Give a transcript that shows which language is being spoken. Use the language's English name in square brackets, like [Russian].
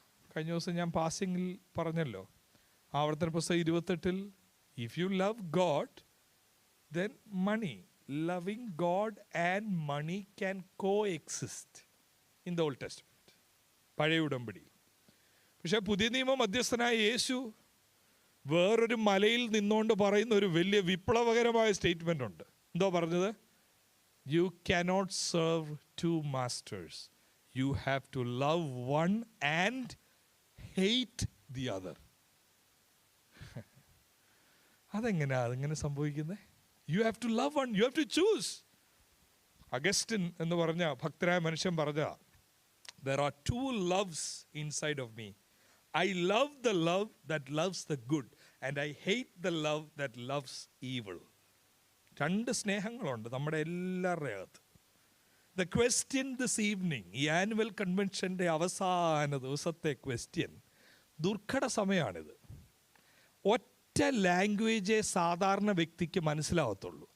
[Malayalam] കഴിഞ്ഞ ദിവസം ഞാൻ പാസിങ്ങിൽ പറഞ്ഞല്ലോ, ആവർത്തന പുസ്തകം 28 [English] if you love God then money, loving God and money can coexist in the Old Testament, [Malayalam] പഴയ ഉടമ്പടി. പക്ഷേ പുതിയ നിയമ മധ്യസ്ഥനായ യേശു വേറൊരു മലയിൽ നിന്നുകൊണ്ട് പറയുന്ന ഒരു വലിയ വിപ്ലവകരമായ സ്റ്റേറ്റ്മെൻ്റ് ഉണ്ട്. എന്തോ പറഞ്ഞത്? [English] You cannot serve two masters, you have to love one and hate the other. [Malayalam] അതെങ്ങനെ സംഭവിക്കുന്നത്? [English] You have to love one, you have to choose. [Malayalam] Augustine എന്ന് പറഞ്ഞ ഭക്തരായ മനുഷ്യൻ പറഞ്ഞ, [English] there are 2 loves inside of me. I love the love that loves the good and I hate the love that loves evil. [Malayalam] 2 സ്നേഹങ്ങളുണ്ട് നമ്മുടെ എല്ലാവരുടെ അകത്ത്. [English] The question this evening, [Malayalam] ഈ annual കൺവെൻഷൻ്റെ അവസാന ദിവസത്തെ ക്വസ്റ്റ്യൻ, ദുർഘട സമയമാണിത്. ഒറ്റ ലാംഗ്വേജേ സാധാരണ വ്യക്തിക്ക് മനസ്സിലാവത്തുള്ളൂ.